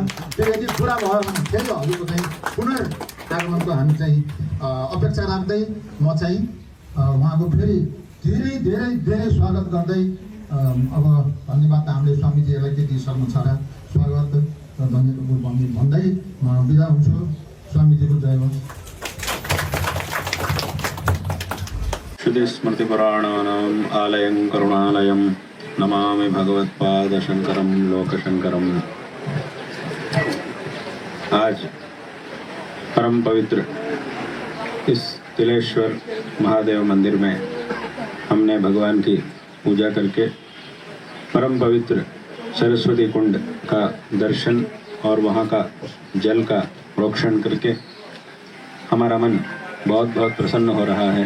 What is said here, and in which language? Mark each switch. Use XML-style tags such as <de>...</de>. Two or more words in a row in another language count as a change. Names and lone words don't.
<ne>त्यो यदि पुरा भयो भने फेरि हजुरको चाहिँ पुनर्आगमनको हामी चाहिँ अपेक्षा राख्दै म चाहिँ उहाँको फेरि धेरै धेरै धेरै स्वागत गर्दै अब धन्यवाद हामीले स्वामीजीलाई के दिइसक्नु छ र स्वागत र धन्यवाद भन्दै म बिदा हुन्छु। स्वामीजीको जय होस्।</ne> <sa>श्रुति स्मृति पुराणानाम् आलयं करुणालयं नमामि भगवत्पादशंकरं लोकशंकरम।</sa> <hi>आज परम पवित्र इस तिलेश्वर महादेव मंदिर में हमने भगवान की पूजा करके परम पवित्र सरस्वती कुंड का दर्शन और वहाँ का जल का प्रोक्षण करके हमारा मन बहुत बहुत प्रसन्न हो रहा है।</hi>